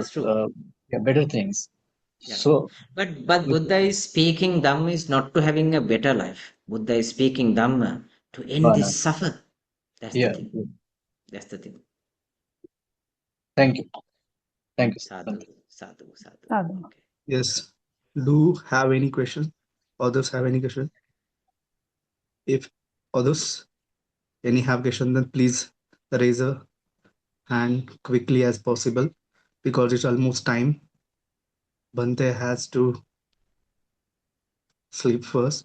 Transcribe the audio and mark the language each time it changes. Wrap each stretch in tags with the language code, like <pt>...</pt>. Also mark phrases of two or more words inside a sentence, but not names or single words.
<en>That's true. better things. Yeah. So But if, Buddha is speaking Dhamma is not to having a better life. Buddha is speaking Dhamma to end Bana. this suffer. That's the Yeah. thing. That's the thing. Thank you. Thank you,</en> <pi>Sadhu, Bhante. sadhu, sadhu. Sadhu.</pi> <en>Okay. Yes. Do have any question? Others have any question? If others any have question, then please raise a hand quickly as possible, because it's almost time. Bhante has to sleep first.</en>